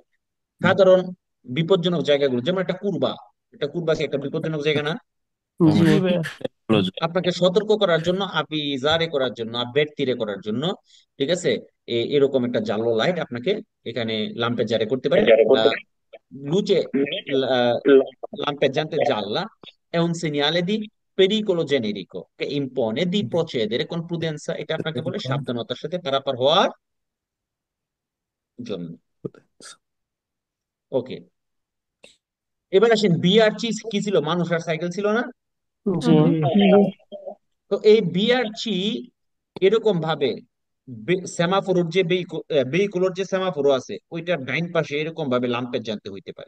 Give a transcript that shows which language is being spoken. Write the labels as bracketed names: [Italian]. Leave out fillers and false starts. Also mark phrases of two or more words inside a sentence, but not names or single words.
[Bangla] সাধারণ বিপজ্জনক জায়গাগুলো, যেমন একটা কুরবা, এটা কুরবা কি একটা বিপজ্জনক জায়গা না? জি জি ভাইয়া। আপনাকে সতর্ক করার জন্য, আপনি জারে করার জন্য, আবের করার জন্য, ঠিক আছে, এরকম একটা জালো লাইট আপনাকে এখানে লাম্পের জারে করতে পারে। আহ, [Italian] luce lampeggiante gialla è un segnale di pericolo generico che impone di procedere con prudenza। [Bangla] এটা আপনাকে বলে সাবধানতার সাথে পারাপার হওয়ার জন্য। ওকে, এবার আসেন বিআরচি কি ছিল? মানুষ আর সাইকেল ছিল না? জি জি তো এই বিআরচি এরকম ভাবে সেমাফোরের যে ভেহিকুলোর যে সেমাফোর আছে, ওইটার ডাইন পাশে এরকম ভাবে লাম্পের জানতে হইতে পারে।